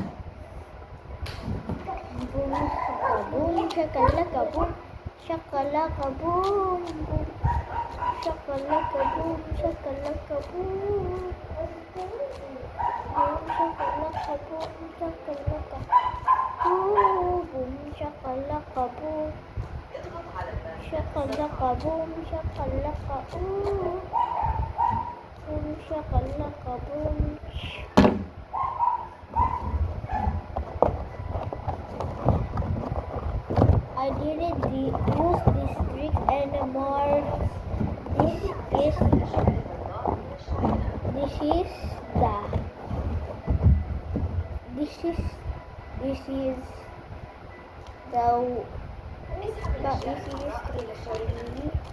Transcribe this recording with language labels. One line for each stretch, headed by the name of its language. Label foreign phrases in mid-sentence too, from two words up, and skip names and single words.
English: Boom shakalaka boom shakalaka boom boom shakalaka boom shakalaka boom boom shakalaka boom shakalaka boom shakalaka boom shakalaka boom shakalaka boom shakalaka boom. I didn't use this trick anymore. This is the easiest trick for me.